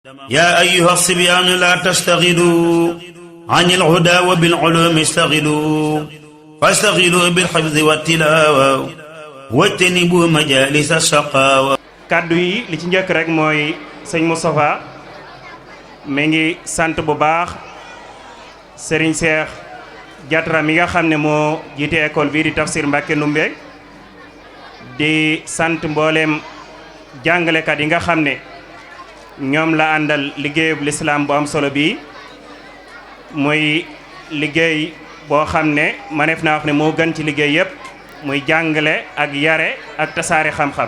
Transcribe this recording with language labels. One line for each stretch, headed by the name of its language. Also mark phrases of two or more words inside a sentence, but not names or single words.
Arabic: يا أيها الصبيان لا تشتغلوا عن الهدى وبالعلوم اشتغلوا فاشتغلوا بالحفظ والتلاوة واجتنبوا مجالس الشقاوة.
Wolof: kàddu yi li ci njëkk rek mooy sëñ Moustapha mi ngi sant bu baax Serigne Cheikh Diatra mi nga xam ne moo jiite école bii di Tafsir Mbacké Ndoumbé di sant mbooleem jàngalekat yi nga xam ne ñoom la àndal liggéeyub lislaam bu am solo bii muy liggéey boo xam ne maneef naa wax ne moo gën ci liggéey yépp muy jàngale ak yare ak tasaare xam-xam.